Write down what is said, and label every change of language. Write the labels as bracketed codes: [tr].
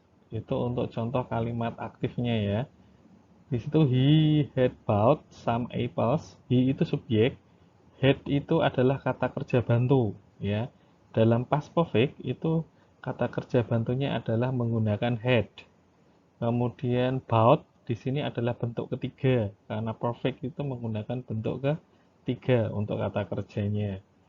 [id] Itu untuk contoh kalimat aktifnya ya. Di situ [en] he had bought some apples. [id] He itu subjek, had itu adalah kata kerja bantu ya. Dalam past perfect itu kata kerja bantunya adalah menggunakan had. Kemudian bought di sini adalah bentuk ketiga karena perfect itu menggunakan bentuk ketiga untuk kata kerjanya.